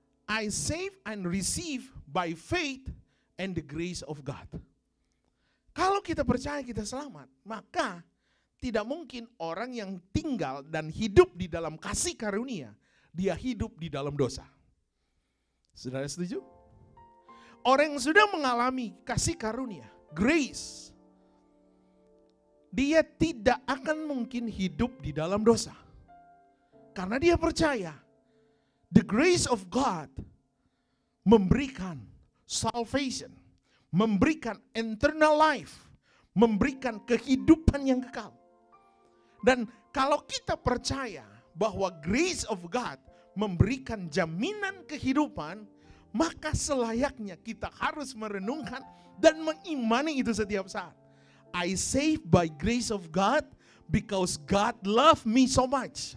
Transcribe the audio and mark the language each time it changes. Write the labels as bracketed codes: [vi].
[en] I save and receive by faith and the grace of God. [id] Kalau kita percaya kita selamat, maka tidak mungkin orang yang tinggal dan hidup di dalam kasih karunia, dia hidup di dalam dosa. Saudara setuju? Orang yang sudah mengalami kasih karunia, grace, dia tidak akan mungkin hidup di dalam dosa. Karena dia percaya, [en] the grace of God [id] memberikan salvation, memberikan [en] eternal life, [id] memberikan kehidupan yang kekal. Dan kalau kita percaya bahwa [en] grace of God [id] memberikan jaminan kehidupan, maka selayaknya kita harus merenungkan dan mengimani itu setiap saat. [en] I saved by grace of God because God loved me so much.